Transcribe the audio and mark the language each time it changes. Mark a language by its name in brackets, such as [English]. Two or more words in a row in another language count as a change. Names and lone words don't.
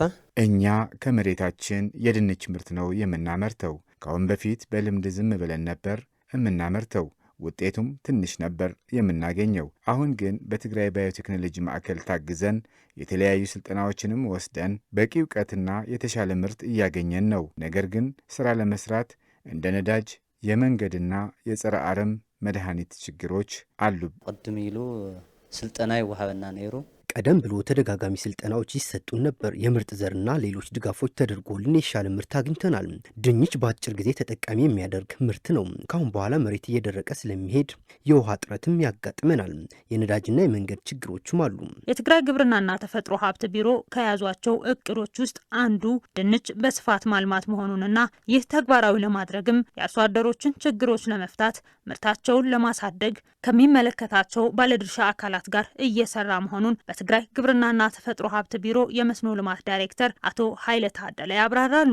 [Amharic] እኛ ከመሬታችን የድንች ምርት ነው የምናመርተው። ከአሁን በፊት በልምድ ዝም ብለን ነበር የምናመርተው፣ ውጤቱም ትንሽ ነበር የምናገኘው። አሁን ግን በትግራይ ባዮቴክኖሎጂ ማዕከል ታግዘን የተለያዩ ስልጠናዎችንም ወስደን በቂ እውቀትና የተሻለ ምርት እያገኘን ነው። ነገር ግን ስራ ለመስራት እንደ ነዳጅ፣ የመንገድና የጸረ አረም መድኃኒት ችግሮች አሉ። [Tigrinya] ቅድም ኢሉ ስልጠና ይወሃበና ነይሩ [Amharic] ቀደም ብሎ ተደጋጋሚ ስልጠናዎች ይሰጡን ነበር። የምርጥ ዘርና ሌሎች ድጋፎች ተደርጎልን የሻለ ምርት አግኝተናል። ድንች በአጭር ጊዜ ተጠቃሚ የሚያደርግ ምርት ነው። ካሁን በኋላ መሬት እየደረቀ ስለሚሄድ የውሃ እጥረትም ያጋጥመናል። የነዳጅና የመንገድ ችግሮችም አሉ። የትግራይ ግብርናና ተፈጥሮ ሀብት ቢሮ ከያዟቸው እቅዶች ውስጥ አንዱ ድንች በስፋት ማልማት መሆኑንና ይህ ተግባራዊ ለማድረግም የአርሶ አደሮችን ችግሮች ለመፍታት ምርታቸውን ለማሳደግ ከሚመለከታቸው ባለድርሻ አካላት ጋር እየሰራ መሆኑን በትግራይ ግብርናና ተፈጥሮ ሀብት ቢሮ የመስኖ ልማት ዳይሬክተር አቶ ኃይለ ታደለ ያብራራሉ።